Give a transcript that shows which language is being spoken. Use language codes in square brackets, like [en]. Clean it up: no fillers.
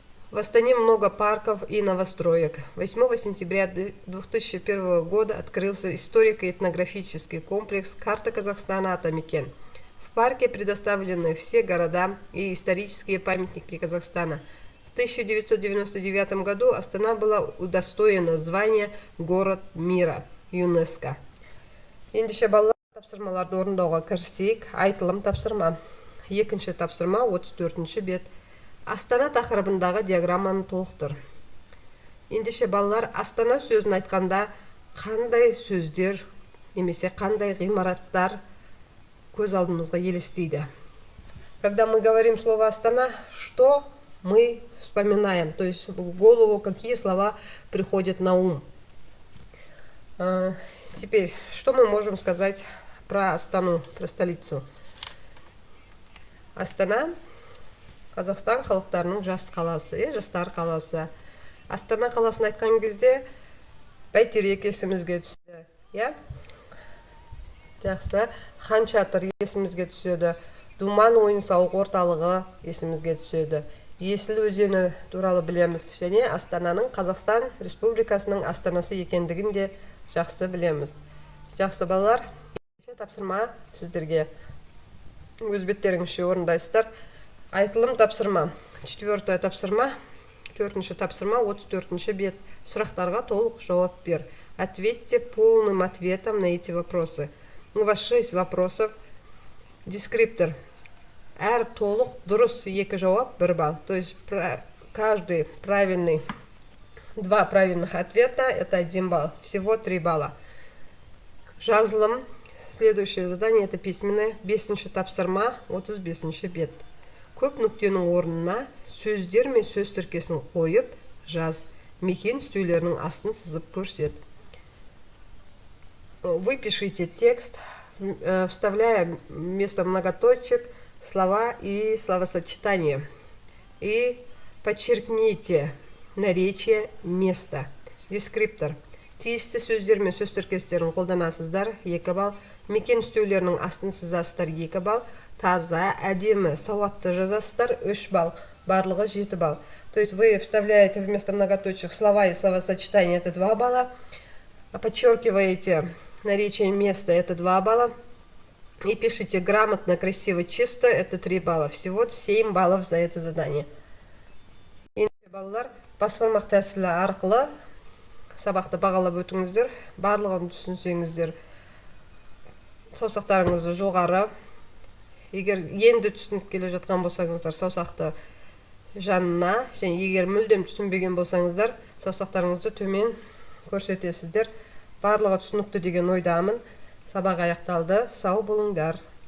[ru] В Астане много парков и новостроек. 8 сентября 2001 года открылся историко-этнографический комплекс «Карта Казахстана Атамекен». В парке предоставлены все города и исторические памятники Казахстана. В 1999 году Астана была удостоена звания «Город мира» ЮНЕСКО. [kk] Ендеше балалар, тапсырмаларды орындауға кірісейік. Айтылым тапсырма. 2-ші тапсырма, 34-ші бет. Астана тақырыбындағы диаграмманы толықтыр. Ендеше балалар, Астана сөзін айтқанда қандай сөздер немесе қандай ғимараттар көз алдымызға елестейді? [ru] Когда мы говорим слово Астана, что мы вспоминаем? То есть в голову какие слова приходят на ум? Теперь, что мы можем сказать про Астану, про столицу? [kk] Астана Қазақстан халықтарының жас қаласы, жастар қаласы. Астана қаласын айтқан кезде Бәйтерек есімізге түседі. Жақсы, Хан Шатыр есімізге түседі. Думан ойын-сауық орталығы есімізге түседі. Есіл өзені туралы білеміз. Және Астананың Қазақстан Республикасының астанасы екендігін де жақсы білеміз. Жақсы балалар, тапсырма сіздерге өз беттеріңізше орындайсыздар. Айтылым тапсырма. [ru] Четвертое тапсырма. [kk] Төртінші тапсырма, 34-ші бет. Сұрақтарға толық жауап бер. [ru] Ответьте полным ответом на эти вопросы. У вас 6 вопросов. Дескриптор. [kk] Әр толық дұрыс 2 жауап 1 балл. [ru] То есть каждый правильный, 2 правильных ответа это 1 балл. Всего 3 балла. Жазылым. Следующее задание это письменное. [kk] 5-ші тапсырма, 35-ші бет. Көп нүктенің орнына сөздер мен сөз тіркесін қойып жаз. Мекен үстеулерінің астын сызып көрсет. [ru] Вы пишите текст, вставляя вместо многоточек слова и словосочетания. И подчеркните наречие места. Дескриптор. [kk] Тиісті сөздер мен сөз тіркестерін қолданасыздар 2 балл. Мекен үстеулерінің астын сызасыздар 2 балл. Таза, әдемі, сауатты жазасыздар 3 балл. Барлығы 7 балл. [ru] То есть вы вставляете вместо многоточек слова и словосочетания это 2 балла. Подчеркиваете наречие места это 2 балла. И пишите грамотно, красиво, чисто это 3 балла. Всего 7 баллов за это задание. [kk] Балалар, баспалмақ тәсілі арқылы сабақты бағалап өтіңіздер. Барлығын түсінсеңіздер, саусақтарыңызды жоғары. Егер енді түсініп келе жатқан болсаңыздар, саусақты жанына, және егер мүлдем түсінбеген болсаңыздар, саусақтарыңызды төмен көрсетесіздер. Барлығы түсінікті деген ойдамын. Сабақ аяқталды. Сау болыңдар.